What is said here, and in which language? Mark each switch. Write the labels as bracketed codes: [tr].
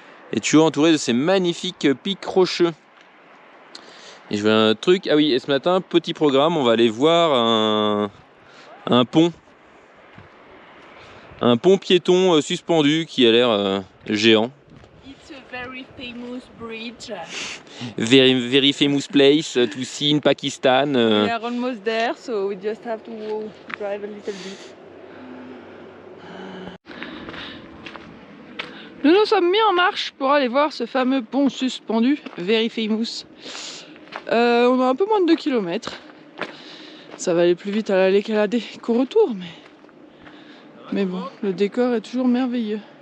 [fr] Et toujours entouré de ces magnifiques pics rocheux. Et je vois un truc, ah oui, et ce matin, petit programme, on va aller voir un pont. Un pont piéton suspendu qui a l'air géant. [en] It's a very famous bridge. Very famous place to see in Pakistan. We are almost there, so we just have to drive a little bit. [fr] Nous nous sommes mis en marche pour aller voir ce fameux pont suspendu, [en] very famous. [fr] On a un peu moins de 2 km. Ça va aller plus vite à l'aller qu'à la qu'au retour, mais bon, le décor est toujours merveilleux.